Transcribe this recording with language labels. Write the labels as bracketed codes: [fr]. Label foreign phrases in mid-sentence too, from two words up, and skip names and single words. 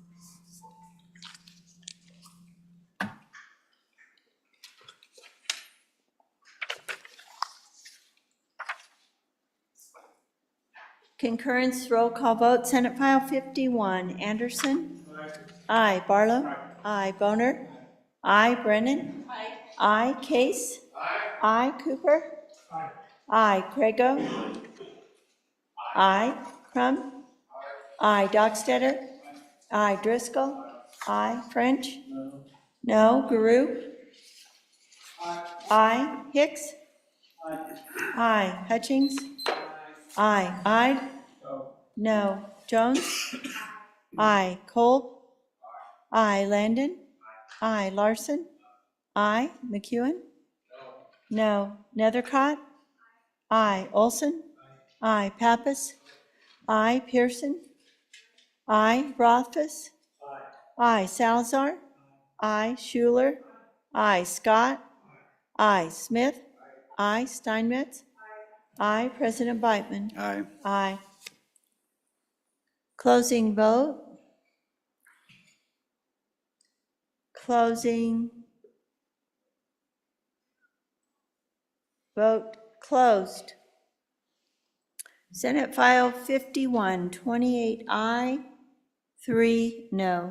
[en] Concurrence roll call vote, Senate File 51, Anderson? Aye. Barlow? Aye. Boner? Aye. Brennan? Aye. Case? Aye. Cooper? Aye. Craigo? Aye. Crum? Aye. Dockstetter? Aye. Driscoll? Aye. French? No. Guru? Aye. Hicks? Aye. Hutchings? Aye. Aye. No. Jones? Aye. Kolb? Aye. Landon? Aye. Larson? Aye. McEwen? No. Nethercott? Aye. Olson? Aye. Pappas? Aye. Pearson? Aye. Rothfuss? Aye. Salazar? Aye. Schuler? Aye. Scott? Aye. Smith? Aye. Steinmetz? Aye. President Beitman? Aye. Aye. Closing vote. Closing. Vote closed. Senate File 51, 28 aye, 3 no.